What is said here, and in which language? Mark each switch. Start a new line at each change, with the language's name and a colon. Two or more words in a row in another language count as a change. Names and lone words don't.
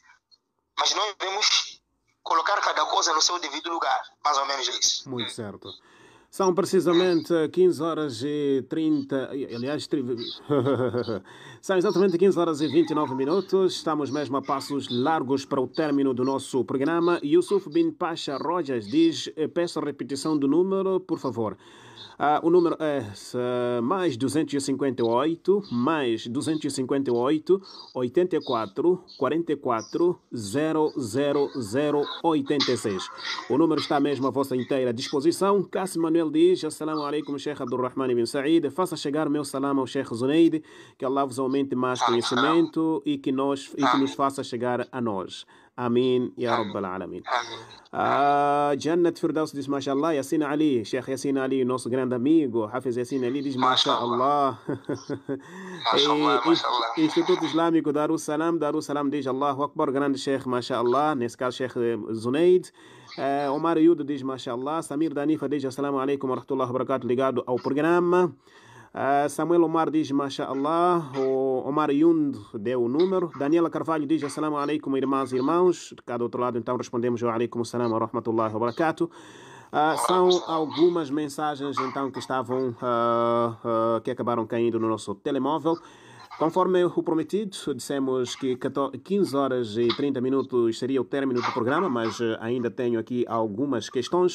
Portuguese: Mas nós devemos colocar cada coisa no seu devido lugar. Mais ou menos isso. Muito certo. São precisamente 15 horas e 30... Aliás, são exatamente 15 horas e 29 minutos. Estamos mesmo a passos largos para o término do nosso programa. Yusuf bin Pasha Rojas diz, peço a repetição do número, por favor. O número é mais 258, 84 44 00086. O número está mesmo à vossa inteira disposição. Cassim Manuel diz,
Arabic: السلام عليكم, Sheikh Abdurrahman ibn Said.
Portuguese: Faça chegar meu salam ao Sheikh Zunaid, que Allah vos aumente mais conhecimento e que nos faça chegar a nós.
Arabic: آمين يا رب العالمين.
Portuguese: Jannat Firdaus diz, mashallah, Yassin Ali, Sheikh Yassin Ali, nosso grande amigo, Hafiz Yassin Ali diz, mashallah. Instituto Islâmico Darussalam diz,
Arabic: الله أكبر,
Portuguese: grande Sheikh, mashallah, nesse caso Sheikh Zunaid. Omar Yudo diz, mashallah. Samir Danifa diz,
Arabic: السلام عليكم ورحمة الله وبركاته,
Portuguese: ligado ao programa. Samuel Omar diz, mashallah. O Omar Yund deu o número. Daniela Carvalho diz,
Arabic: السلام عليكم,
Portuguese: irmãs e irmãos. De cada outro lado, então, respondemos
Arabic: وعليكم السلام ورحمة الله وبركاته.
Portuguese: São algumas mensagens, então, que estavam, que acabaram caindo no nosso telemóvel. Conforme o prometido, dissemos que 15 horas e 30 minutos seria o término do programa, mas ainda tenho aqui algumas questões.